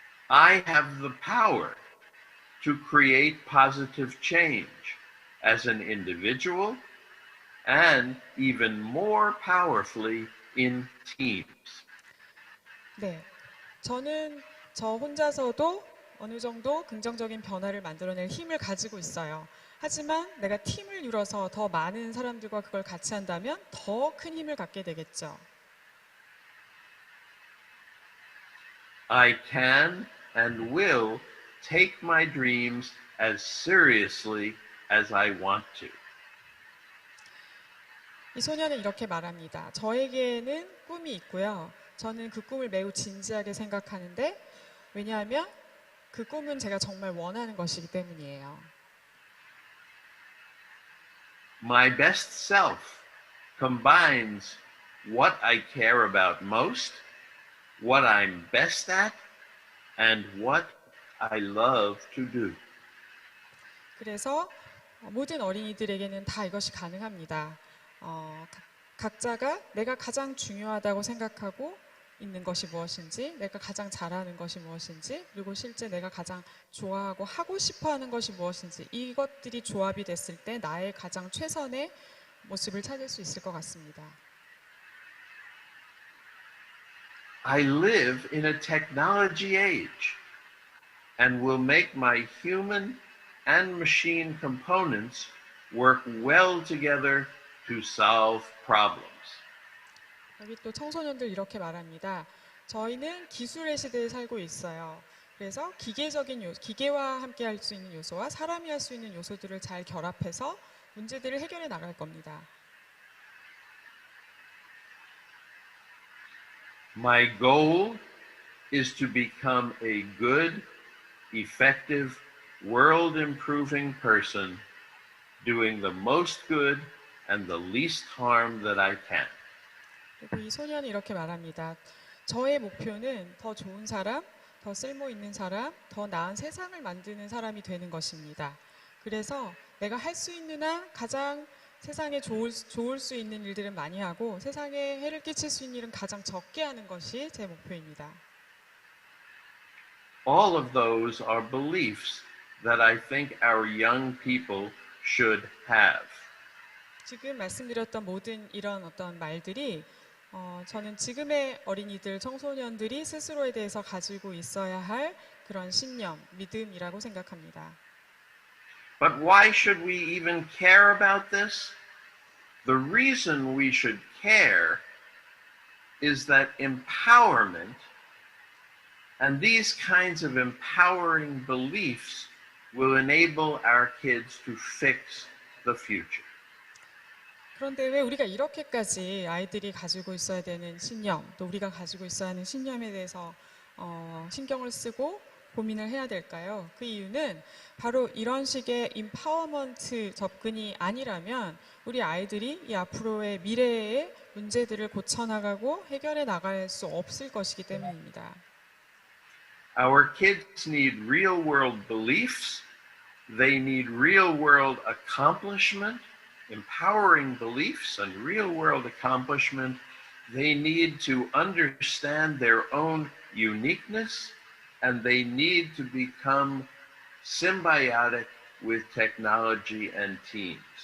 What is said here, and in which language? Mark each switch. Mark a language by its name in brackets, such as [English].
[English] I have the power to create positive change as an individual and even more powerfully in teams. [Korean] 네, 저는 저 혼자서도 어느 정도 긍정적인 변화를 만들어낼 힘을 가지고 있어요. 하지만 내가 팀을 이뤄서 더 많은 사람들과 그걸 같이 한다면 더 큰 힘을 갖게 되겠죠. [English] I can and will take my dreams as seriously as I want to. [Korean] 이 소년은 이렇게 말합니다. 저에게는 꿈이 있고요. 저는 그 꿈을 매우 진지하게 생각하는데 왜냐하면 그 꿈은 제가 정말 원하는 것이기 때문이에요. [English] My best self combines what I care about most, what I'm best at, and what I love to do. [Korean] 그래서 모든 어린이들에게는 다 이것이 가능합니다. 각자가 내가 가장 중요하다고 생각하고 있는 것이 무엇인지, 내가 가장 잘하는 것이 무엇인지, 그리고 실제 내가 가장 좋아하고 하고 싶어하는 것이 무엇인지 이것들이 조합이 됐을 때 나의 가장 최선의 모습을 찾을 수 있을 것 같습니다. [English] I live in a technology age and will make my human and machine components work well together to solve problems. [Korean] 여기 또 청소년들 이렇게 말합니다. 저희는 기술의 시대에 살고 있어요. 그래서 기계와 함께 할 수 있는 요소와 사람이 할 수 있는 요소들을 잘 결합해서 문제들을 해결해 나갈 겁니다. [English] My goal is to become a good, effective, world-improving person, doing the most good and the least harm that I can. [Korean] 그리고 이 소년이 이렇게 말합니다. 저의 목표는 더 좋은 사람, 더 쓸모 있는 사람, 더 나은 세상을 만드는 사람이 되는 것입니다. 그래서 내가 할 수 있는 한 가장 세상에 좋을 수 있는 일들은 많이 하고 세상에 해를 끼칠 수 있는 일은 가장 적게 하는 것이 제 목표입니다. [English] All of those are beliefs that I think our young people should have. [Korean] 지금 말씀드렸던 모든 이런 어떤 말들이 저는 지금의 어린이들, 청소년들이 스스로에 대해서 가지고 있어야 할 그런 신념, 믿음이라고 생각합니다. [English] But why should we even care about this? The reason we should care is that empowerment and these kinds of empowering beliefs will enable our kids to fix the future. [Korean] 그런데 왜 우리가 이렇게까지 아이들이 가지고 있어야 되는 신념, 또 우리가 가지고 있어야 하는 신념에 대해서 신경을 쓰고 고민을 해야 될까요? 그 이유는 바로 이런 식의 임파워먼트 접근이 아니라면 우리 아이들이 이 앞으로의 미래의 문제들을 고쳐나가고 해결해 나갈 수 없을 것이기 때문입니다. [English] Our kids need real world beliefs. They need real world accomplishment empowering beliefs and real-world accomplishment, they need to understand their own uniqueness, and they need to become symbiotic with technology and teams.